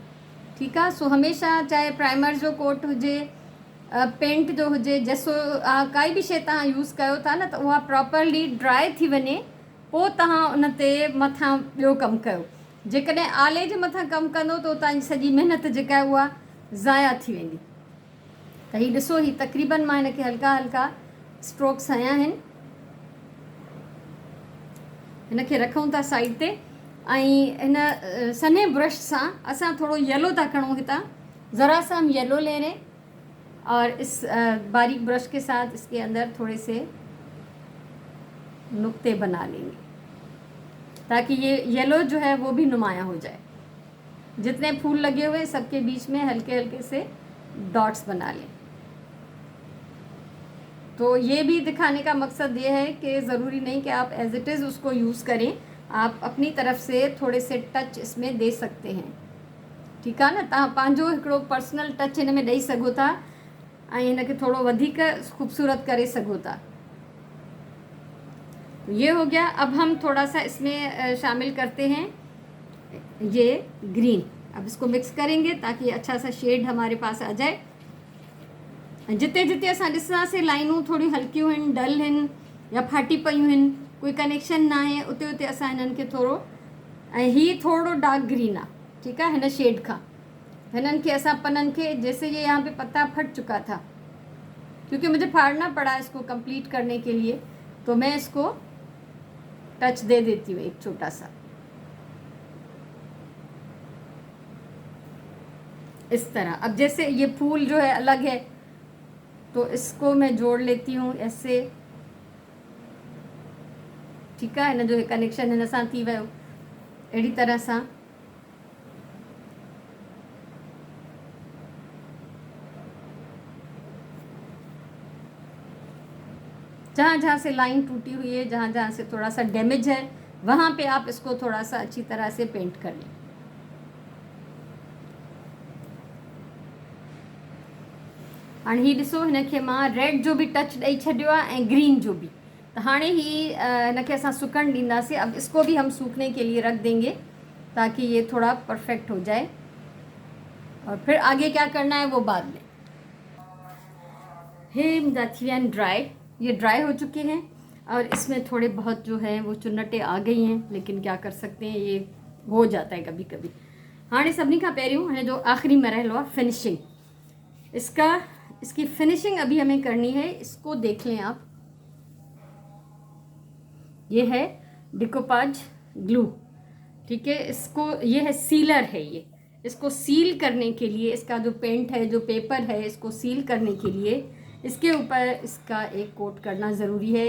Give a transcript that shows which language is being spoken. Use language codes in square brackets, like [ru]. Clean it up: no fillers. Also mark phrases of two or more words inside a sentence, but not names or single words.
[sd] ठीक है, सो हमेशा चाहे प्राइमर जो कोट हुजे, पेंट जो हुजे, जैसो काई भी शइ तव्हां यूज़ कयो था न त उहा प्रॉपरली ड्राई थी वञे पोइ तव्हां उन ते मथां ॿियो कमु कयो। जेकॾहिं आले जे मथां कमु कंदो त तव्हांजी सॼी महिनत जेका आहे उहा ज़ाया थी वेंदी। त हीउ ॾिसो, हीउ तक़रीबन मां हिनखे हल्का हल्का स्ट्रोक्स हया आहिनि। हिनखे रखूं था साइड ते ऐं हिन सन्हे ब्रश सां असां थोरो येलो था खणूं हितां, [ur] ذرا سا ہم ییلو لے لیں اور اس باریک برش کے ساتھ اس کے اندر تھوڑے سے نقطے بنا لیں گے تاکہ یہ ییلو جو ہے وہ بھی نمایاں ہو جائے. جتنے پھول لگے ہوئے سب کے بیچ میں ہلکے ہلکے سے ڈاٹس بنا لیں. تو یہ بھی دکھانے کا مقصد یہ ہے کہ ضروری نہیں کہ آپ [en] as it is [ur] اس کو یوز کریں، آپ اپنی طرف سے تھوڑے سے ٹچ اس میں دے سکتے ہیں. ٹھیک ہے نا, [sd] तव्हां पंहिंजो हिकिड़ो [en] personal touch [sd] हिन में ॾेई सघो था ऐं हिनखे थोड़ो वधीक खूबसूरत करे सघो था। [ur] یہ ہو گیا. اب ہم تھوڑا سا اس میں شامل کرتے ہیں یہ گرین. اب اس کو مکس کریں گے تاکہ اچھا سا شیڈ ہمارے پاس آ جائے. [sd] जिते जिते असां ॾिसंदासीं लाइनूं थोड़ी हल्कियूं आहिनि, डल आहिनि या फाटी पयूं आहिनि, कोई कनेक्शन ना आहे, उते उते असां हिननि खे थोरो, ऐं हीअ थोरो [en] dark green [sd] आहे। [ur] ٹھیک ہے, [sd] हिन शेड खां हिननि खे असां पननि खे, [ur] جیسے یہ یہاں پہ پتا پھٹ چکا تھا کیونکہ مجھے پھاڑنا پڑا اس کو کمپلیٹ کرنے کے لیے، تو میں اس کو ٹچ دے دیتی ہوں ایک چھوٹا سا اس طرح. اب جیسے یہ پھول جو ہے الگ ہے تو اس کو میں جوڑ لیتی ہوں ایسے. ٹھیک ہے, [sd] हिन जो कनेक्शन हिन सां थी वियो अहिड़ी तरह सां। [ur] جہاں جہاں سے لائن ٹوٹی ہوئی ہے، جہاں جہاں سے تھوڑا سا ڈیمج ہے، وہاں پہ آپ اس کو تھوڑا سا اچھی طرح سے پینٹ کر لیں. [sd] हाणे ही ॾिसो, हिनखे मां रेड जो भी टच ॾेई छॾियो आहे ऐं ग्रीन जो भी। तो हाणे ही हिनखे असां सुकण ॾींदासीं। [ur] اب اس کو بھی ہم سوکھنے کے لیے رکھ دیں گے تاکہ یہ تھوڑا پرفیکٹ ہو جائے، اور پھر آگے کیا کرنا ہے وہ بعد میں. [sd] हे मुंहिंजा थी विया आहिनि ड्राई, [ur] یہ ڈرائی ہو چکے ہیں اور اس میں تھوڑے بہت جو ہے وہ چنٹیں آ گئی ہیں، لیکن کیا کر سکتے ہیں، یہ ہو جاتا ہے کبھی کبھی. [sd] हाणे सभिनी खां पहिरियों है जो आखिरी मरहलो आहे फिनिशिंग। [ur] اس کی فنشنگ ابھی ہمیں کرنی ہے. اس کو دیکھ لیں آپ، یہ ہے [en] decoupage glue. [ur] ٹھیک ہے، اس کو، یہ ہے سیلر ہے، یہ اس کو سیل کرنے کے لیے، اس کا جو پینٹ ہے، جو پیپر ہے، اس کو سیل کرنے کے لیے اس کے اوپر اس کا ایک کوٹ کرنا ضروری ہے.